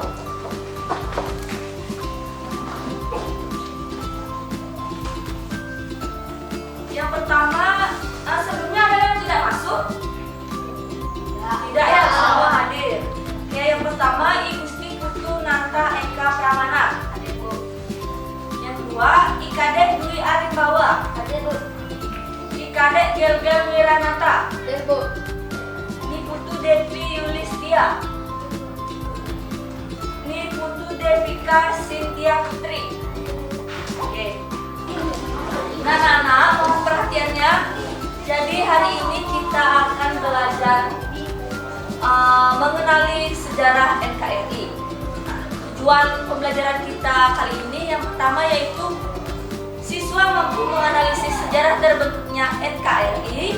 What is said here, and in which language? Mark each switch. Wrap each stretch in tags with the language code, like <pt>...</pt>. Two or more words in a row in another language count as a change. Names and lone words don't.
<id>Yang pertama, sebelumnya ada yang tidak masuk? Tidak ya, semua hadir. Ya, yang pertama Igusti Putu Nanta Eka Pramana. Hadir, Bu. Yang kedua, Ikadek Dwi Arimbawa. Hadir, Bu. Ikadek Gelgel Wiranata. Hadir, Bu. Ni Putu Devi Yulistia. Ni Putu Devika Cynthia Putri. Oke. Nah, anak-anak, mohon perhatiannya. Jadi hari ini kita akan belajar mengenali sejarah NKRI. Nah, tujuan pembelajaran kita kali ini yang pertama yaitu siswa mampu menganalisis sejarah terbentuknya NKRI.</id>